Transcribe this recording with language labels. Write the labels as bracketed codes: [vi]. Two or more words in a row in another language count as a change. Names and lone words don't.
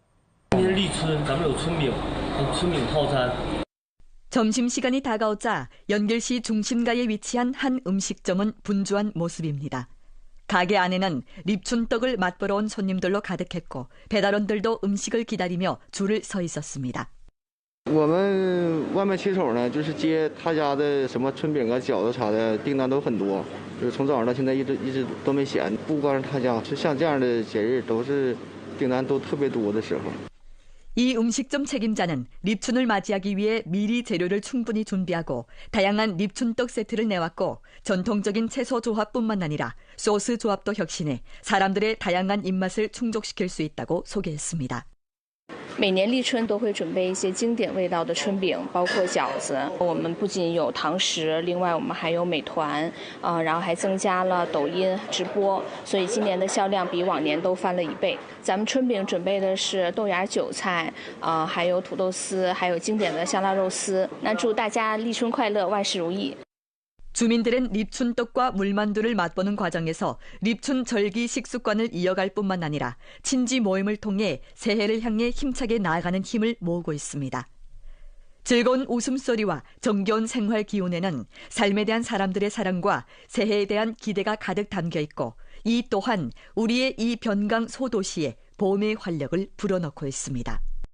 [ko] 점심시간이 다가오자 연길시 중심가에 위치한 한 음식점은 분주한 모습입니다. 가게 안에는 립춘떡을 맛보러 온 손님들로 가득했고 배달원들도 음식을 기다리며 줄을 서 있었습니다. [zh] 我们外卖骑手呢，就是接他家的什么春饼啊、饺子啥的订单都很多，就是从早上到现在一直都没闲。不光是他家，是像这样的节日都是订单都特别多的时候。 [ko] 이 음식점 책임자는 립춘을 맞이하기 위해 미리 재료를 충분히 준비하고 다양한 립춘떡 세트를 내왔고 전통적인 채소 조합뿐만 아니라 소스 조합도 혁신해 사람들의 다양한 입맛을 충족시킬 수 있다고 소개했습니다. [zh] 每年立春都会准备一些经典味道的春饼，包括饺子。我们不仅有堂食，另外我们还有美团，然后还增加了抖音直播，所以今年的销量比往年都翻了1倍。咱们春饼准备的是豆芽韭菜，还有土豆丝，还有经典的香辣肉丝。那祝大家立春快乐，万事如意。 [ko] 주민들은 립춘떡과 물만두를 맛보는 과정에서 립춘 절기 식습관을 이어갈 뿐만 아니라 친지 모임을 통해 새해를 향해 힘차게 나아가는 힘을 모으고 있습니다. 즐거운 웃음소리와 정겨운 생활 기운에는 삶에 대한 사람들의 사랑과 새해에 대한 기대가 가득 담겨 있고 이 또한 우리의 이 변강 소도시에 봄의 활력을 불어넣고 있습니다.